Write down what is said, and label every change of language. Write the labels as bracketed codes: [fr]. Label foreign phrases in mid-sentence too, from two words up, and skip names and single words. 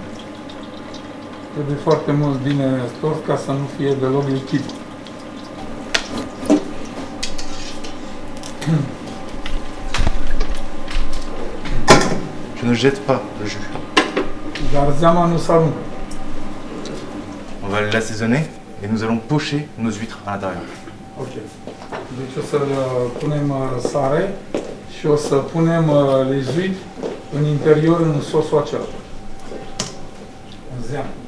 [ro] Trebuie foarte mult bine stors ca să nu fie deloc lichid. [fr] Je ne jette pas le jus. [ro] Dar zeama nu se aruncă. [fr] On va l'assaisonner et nous allons pocher nos huîtres à l'intérieur. Ok. [ro] Deci o să punem sare și o să punem lezuit în interior în sosul acela. În zeamă.